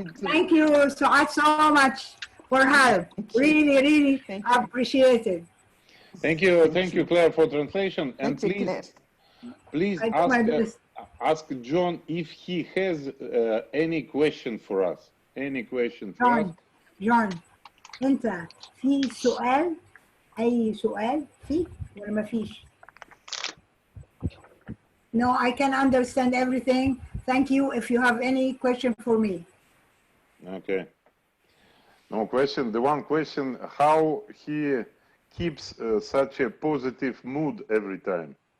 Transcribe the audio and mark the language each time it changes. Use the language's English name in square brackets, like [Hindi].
[English] Thank you so much for help. Really, really appreciated. Thank you, Claire, for translation. And please ask John if he has any question for us. Any question for us? [Arabic] John, أنت في سؤال؟ أي سؤال في ولا ما فيش؟ [English] No, I can understand everything. Thank you. If you have any question for me. Okay. No question. The one question: how he keeps such a positive mood every time?